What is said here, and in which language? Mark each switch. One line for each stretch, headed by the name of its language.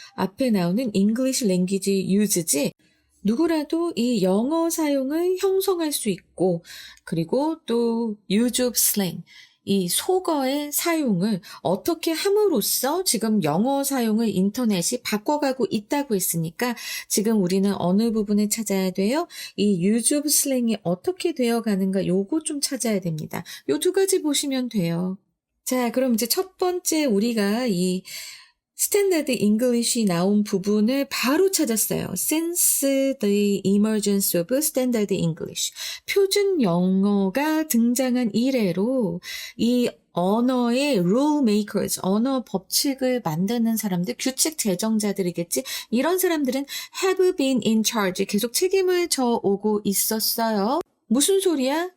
Korean: 앞에 나오는
English: English Language Use
Korean: 지. 누구라도 이 영어 사용을 형성할 수 있고 그리고 또
English: use of slang,
Korean: 이 속어의 사용을 어떻게 함으로써 지금 영어 사용을 인터넷이 바꿔가고 있다고 했으니까 지금 우리는 어느 부분을 찾아야 돼요? 이
English: use of slang
Korean: 이 어떻게 되어가는가 요거 좀 찾아야 됩니다. 요 두 가지 보시면 돼요. 자, 그럼 이제 첫 번째 우리가 이 스탠다드 잉글리시 나온 부분을 바로 찾았어요.
English: Since the emergence of standard English.
Korean: 표준 영어가 등장한 이래로 이 언어의
English: rule makers,
Korean: 언어 법칙을 만드는 사람들, 규칙 제정자들이겠지. 이런 사람들은
English: have been in charge,
Korean: 계속 책임을 져오고 있었어요. 무슨 소리야?